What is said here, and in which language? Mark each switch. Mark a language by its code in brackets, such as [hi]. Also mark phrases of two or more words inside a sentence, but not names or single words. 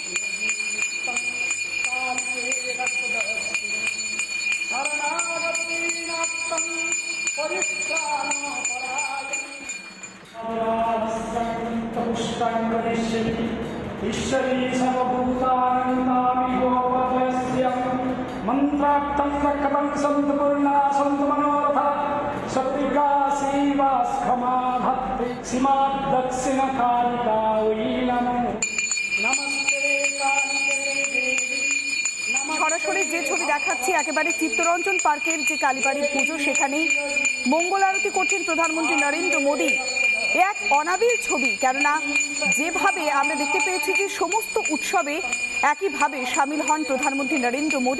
[sa] कालिके रक्षदक्षिणे शरणागतीनात्तं परित्राणपरायणे ईश्वरी सर्वभूतानां मंत्रार्थं रक्षतं सन्तु पूर्णा सन्तु मनोरथा सत्विका सेवा स्खमा भक्ति सीमा दक्षिण कालिका वै नमो नमस्ते कालिके देवी। [bn] সরাসরি যে ছবি দেখাচ্ছি একেবারে চিত্তরঞ্জন পার্কের যে কালীবাড়ির পুজো, সেখানে মঙ্গল আরতি করছেন প্রধানমন্ত্রী নরেন্দ্র মোদী। এক অনাবিল ছবি, কেননা যেভাবে আমরা দেখতে পেয়েছি যে সমস্ত উৎসবে একইভাবে সামিল হন প্রধানমন্ত্রী নরেন্দ্র মোদী।